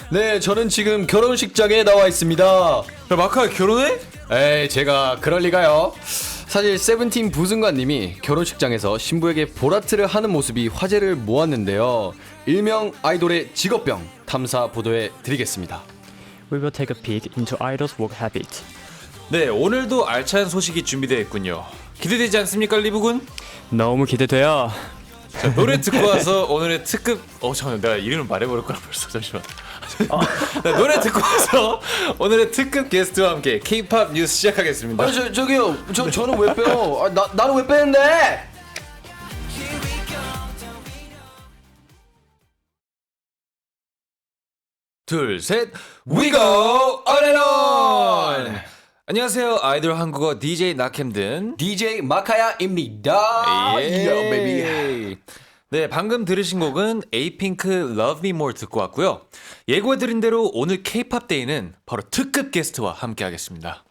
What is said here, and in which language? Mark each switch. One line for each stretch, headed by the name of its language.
Korean: 네, 저는 지금 결혼식장에 나와 있습니다. 야, 마카야 결혼해? 에이, 제가 그럴 리가요. 사실 세븐틴 부승관님이 결혼식장에서 신부에게 보라트를 하는 모습이 화제를 모았는데요. 일명 아이돌의 직업병 탐사 보도해 드리겠습니다.
English: We will take a peek into idols' work habit.
Korean: 네, 오늘도 알찬 소식이 준비되어 있군요. 기대되지 않습니까, 리브군? 너무 기대돼요. 자, 노래 듣고 와서 오늘의 특급 잠깐만, 내가 이름을 말해버렸구나 벌써. 잠시만. 네, 노래 듣고 와서 오늘의 특급 게스트와 함께 K-POP 뉴스 시작하겠습니다. 아니, 저기요. 저는 왜 빼요? 나는 왜 빼는데? 둘, 셋,
English: We go on and on!
Korean: 안녕하세요, 아이돌 한국어 DJ 낙햄든 DJ 마카야입니다. 예. 베이비. 네, 방금 들으신 곡은 에이핑크 Love Me More 듣고 왔고요. 예고해드린 대로 오늘 K-POP 데이는 바로 특급 게스트와 함께 하겠습니다.